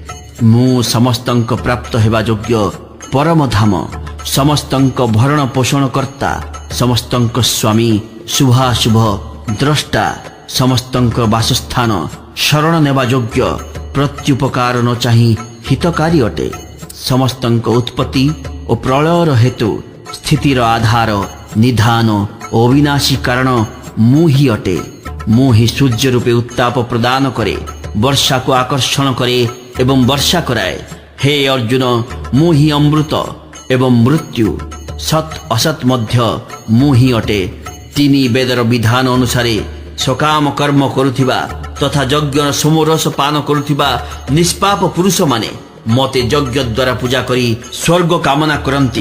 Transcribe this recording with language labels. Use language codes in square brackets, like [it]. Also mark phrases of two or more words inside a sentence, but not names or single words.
[or] ମୁଁ ସମସ୍ତଙ୍କ ପ୍ରାପ୍ତ ହେବା ଯୋଗ୍ୟ ପରମ ଧାମ, ସମସ୍ତଙ୍କ ଭରଣ ପୋଷଣ କର୍ତ୍ତା, ସମସ୍ତଙ୍କ ସ୍ୱାମୀ, ଶୁଭାଶୁଭ ଦ୍ରଷ୍ଟା, ସମସ୍ତଙ୍କ ବାସସ୍ଥାନ, ଶରଣ ନେବା ଯୋଗ୍ୟ, ପ୍ରତ୍ୟୁପକାର ନ ଚାହିଁ ହିତକାରୀ ଅଟେ। ସମସ୍ତଙ୍କ ଉତ୍ପତ୍ତି ଓ ପ୍ରଳୟର ହେତୁ ସ୍ଥିତିର ଆଧାର, ନିଧାନ ଓ ଅବିନାଶୀ କାରଣ ମୁଁ ହିଁ ଅଟେ। ମୁଁ ହିଁ ସୂର୍ଯ୍ୟ ରୂପେ ଉତ୍ତାପ ପ୍ରଦାନ କରେ, ବର୍ଷାକୁ ଆକର୍ଷଣ କରେ ଏବଂ ବର୍ଷା କରାଏ। ହେ ଅର୍ଜୁନ, ମୁଁ ହିଁ ଅମୃତ ଏବଂ ମୃତ୍ୟୁ, ସତ୍ ଅସତ୍ ମଧ୍ୟ ମୁଁ ହିଁ ଅଟେ। ତିନି ବେଦର ବିଧାନ ଅନୁସାରେ ସକାମ କର୍ମ କରୁଥିବା ତଥା ଯଜ୍ଞର ସୋମରସ ପାନ କରୁଥିବା ନିଷ୍ପାପ ପୁରୁଷମାନେ ମତେ ଯଜ୍ଞ ଦ୍ୱାରା ପୂଜା କରି ସ୍ୱର୍ଗ କାମନା କରନ୍ତି।